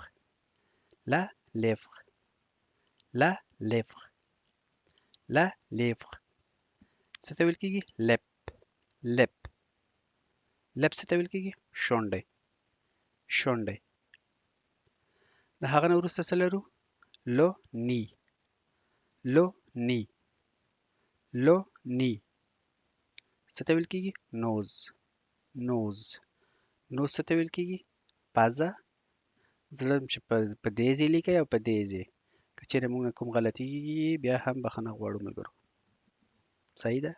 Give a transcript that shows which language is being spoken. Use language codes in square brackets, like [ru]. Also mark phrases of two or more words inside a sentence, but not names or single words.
[fr] la lèvre. la lèvre. la lèvre [ps] څه ته ویل کیږي؟ لپ. لپ. لپ څه ته ویل کیږي؟ شونډې. شونډې. د هغه نه وروسته څه لرو؟ [fr] le nez. le nez. le nez [ps] څه ته ویل کیږي؟ نوز. نوز. نوز څه ته ویل کیږي؟ پزه. زړه چې په دې ځای لیکئ او په دې ځای. که چېرې موږ نه کوم غلطي کېږي بیا هم بخښنه غواړو ملګرو. صحیح ده.